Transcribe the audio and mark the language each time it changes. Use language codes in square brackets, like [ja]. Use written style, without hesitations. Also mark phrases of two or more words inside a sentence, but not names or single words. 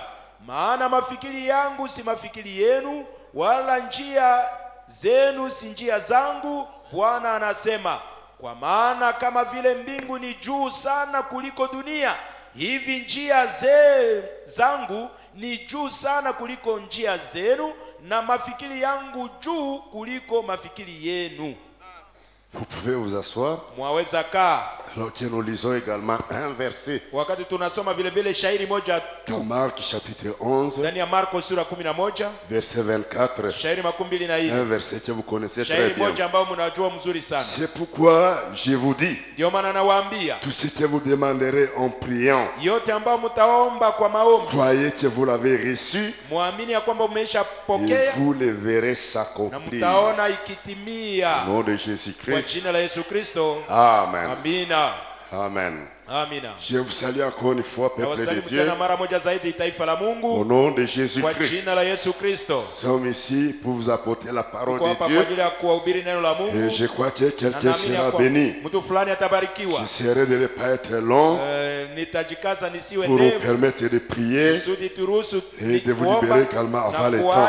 [sw] Maana mafikiri yangu si mafikiri yenu, wala njia zenu si njia zangu, Bwana anasema. Kwa maana kama vile mbingu ni juu sana kuliko dunia, hivi njia zangu ni juu sana kuliko njia zenu, na mafikiri yangu juu kuliko mafikiri yenu. [fr] Vous pouvez vous asseoir. [sw] Mwaweza kaa. [fr] Alors que nous lisons également un verset. [sw] Wakati tunasoma vile vile shairi moja tu. [fr] Dans Marc chapitre 11. [sw] Ndani ya Marko sura 11. [fr] Verset 24. [sw] Shairi 24. [fr] Un verset que vous connaissez très [sw] shairi [fr] bien. [sw] moja ambao mnajua mzuri sana. [fr] C'est pourquoi je vous dis. [sw] Ndio maana nawaambia. [fr] Tout ce que vous demanderez en priant. [sw] Yote ambao mtaomba kwa maombi. [fr] Croyez que vous l'avez reçu. [sw] Muamini ya kwamba mmeshapokea. [fr] Et vous le verrez s'accomplir. [sw] Na mtaona ikitimia. [fr] Au nom de Jésus-Christ. [sw] Kwa jina la Yesu Kristo. [fr] Amen. [sw] Amina. [fr] Amen. [sw] Amina. [fr] Je vous salue encore une fois, peuple de Dieu. Au nom de Jésus-Christ. Nous sommes ici pour vous apporter la parole de Dieu. Et je crois que quelqu'un sera béni. J'essaierai de ne pas être long pour nous permettre de prier et de vous libérer calmement avant le temps.